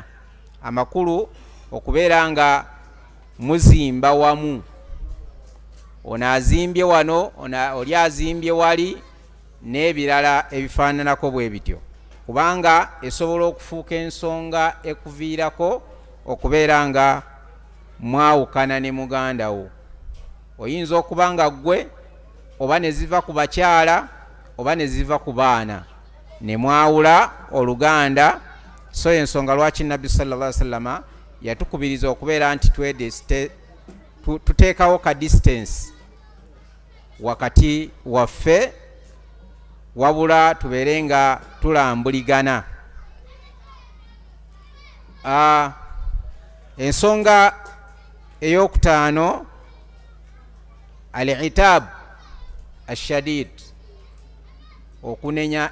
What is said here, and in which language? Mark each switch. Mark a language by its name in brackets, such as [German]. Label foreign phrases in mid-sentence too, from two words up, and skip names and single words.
[Ganda] Amakulu okubeera nga muzimba wamu, ono azimbye wano, oli azimbye wali, n'ebirala ebifaananako bwe bityo, kubanga esobola okufuuka ensonga ekuviirako okubeera nga mwawukana ne muganda wo. Oyinza okuba nga ggwe oba ne ziva ku bakyala oba ne ziva ku baana, ne mwawula oluganda. So ensonga lwaki Nabbi [Arabic] صلى الله عليه وسلم [Ganda] yatukubiriza okubeera nti tuteekawo ka distance wakati waffe, wabula tubeere nga tulambuligana. Ensonga ey'okutaano [Arabic] العتاب الشديد, [Ganda] okunenya.